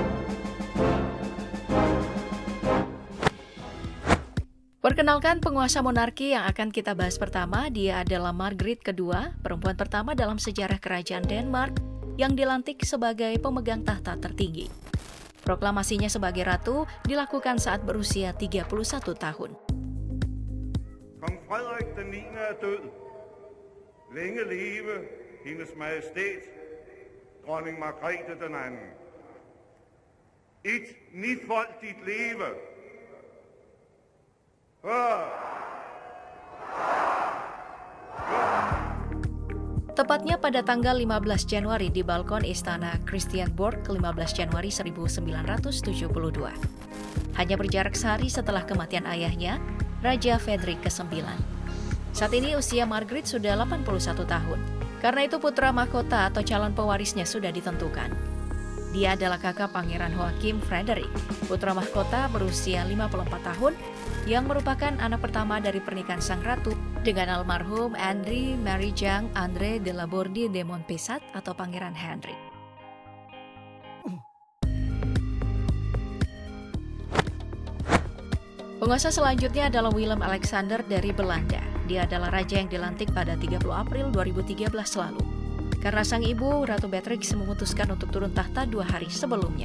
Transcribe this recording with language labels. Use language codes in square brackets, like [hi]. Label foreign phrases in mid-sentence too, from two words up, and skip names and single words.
[id] Perkenalkan penguasa monarki yang akan kita bahas pertama, dia adalah Margaret II, perempuan pertama dalam sejarah kerajaan Denmark yang dilantik sebagai pemegang tahta tertinggi. Proklamasinya sebagai ratu dilakukan saat berusia 31 tahun. [da] Kong Frederik den 9. er død. Længe leve hendes majestæt, dronning Margrethe den 2. Et nifoldigt leve. [id] Tepatnya pada tanggal 15 Januari di balkon Istana Christiansborg 15 Januari 1972. Hanya berjarak sehari setelah kematian ayahnya, Raja Fredrik ke-9. Saat ini usia Margaret sudah 81 tahun. Karena itu putra mahkota atau calon pewarisnya sudah ditentukan. Dia adalah kakak Pangeran Joachim Frederick, putra mahkota berusia 54 tahun, yang merupakan anak pertama dari pernikahan sang ratu dengan almarhum Henry Marie-Jeanne André de la Bourdie de Montpessat atau Pangeran Henry. Penguasa selanjutnya adalah Willem Alexander dari Belanda. Dia adalah raja yang dilantik pada 30 April 2013 lalu. Karena sang ibu, Ratu Beatrix, memutuskan untuk turun tahta 2 hari sebelumnya.